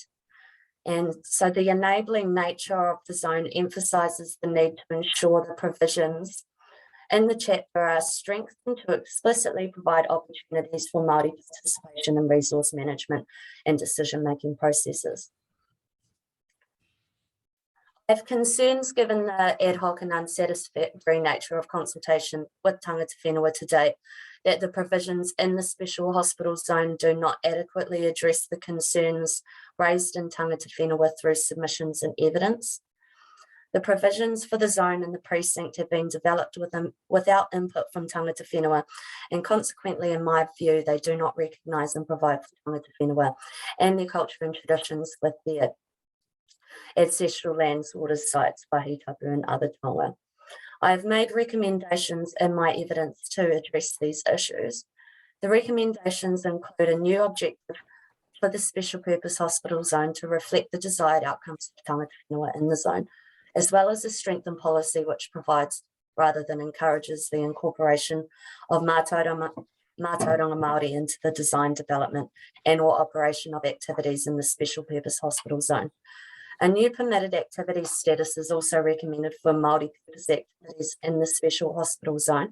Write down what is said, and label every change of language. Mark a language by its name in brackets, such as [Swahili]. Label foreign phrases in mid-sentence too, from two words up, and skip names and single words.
[English] And so the enabling nature of the zone emphasises the need to ensure the provisions in the chapter are strengthened to explicitly provide opportunities for Māori participation in resource management and decision-making processes. I have concerns given the ad hoc and unsatisfactory nature of consultation with [Māori] tangata whenua [English] to date, that the provisions in the special hospital zone do not adequately address the concerns raised in [Māori] tangata whenua [English] through submissions and evidence. The provisions for the zone and the precinct have been developed without input from [Māori] tangata whenua, [English] and consequently, in my view, they do not recognise and provide for [Māori] tangata whenua [English] and their culture and traditions with their ancestral lands, waters, sites, [Māori] wāhi tapu [English] and other tonga. I have made recommendations in my evidence to address these issues. The recommendations include a new objective for the special purpose hospital zone to reflect the desired outcomes of [Māori] tangata whenua [English] in the zone, as well as a strengthened policy which provides rather than encourages the incorporation of [Māori] mātauranga Māori [English] into the design, development and or operation of activities in the special purpose hospital zone. A new permitted activity status is also recommended for Māori purpose activities in the special hospital zone.